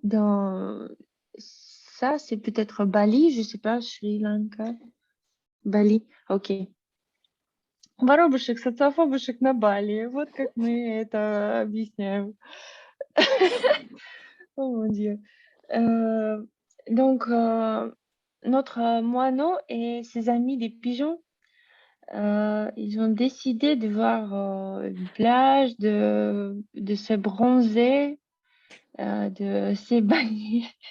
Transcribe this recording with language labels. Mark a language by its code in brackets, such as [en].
[fr] dans ça, c'est peut-être Bali, je sais pas, Sri Lanka, Bali, ok. [ru] Воробушек, социофобушек на Бали. Вот как мы это объясняем. [fr] Oh mon Dieu. Euh, donc, notre moineau et ses amis des pigeons, ils ont décidé de voir une plage, de se bronzer, de se baigner.